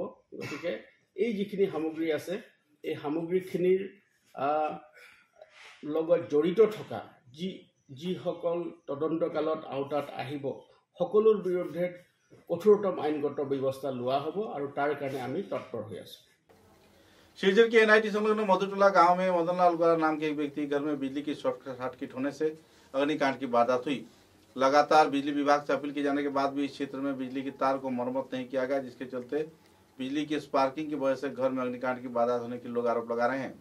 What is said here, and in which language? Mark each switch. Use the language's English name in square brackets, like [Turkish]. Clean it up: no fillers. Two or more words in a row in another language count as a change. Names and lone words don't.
[Assamese] গতিকে এই যিখিনি সামগ্ৰী আছে এই সামগ্ৰীখিনিৰ লগত জড়িত থকা যিসকল তদন্তকালত আওতাত আহিব সকলোৰ বিৰুদ্ধে কঠোৰতম আইনগত ব্যৱস্থা লোৱা হ'ব আৰু তাৰ কাৰণে আমি তৎপৰ হৈ আছোঁ। [Hindi] शिवजर के एनआईटी संलग्न मधुटोला गांव में मदनलाल गोरा नाम के एक व्यक्ति घर में बिजली की [English] short circuit [Hindi] होने से अग्निकांड की वारदात हुई। लगातार बिजली विभाग से अपील किए जाने के बाद भी इस क्षेत्र में बिजली की तार को मरम्मत नहीं किया गया, जिसके चलते बिजली की स्पार्किंग की वजह से घर में अग्निकांड की वारदात होने के लोग आरोप लगा रहे हैं।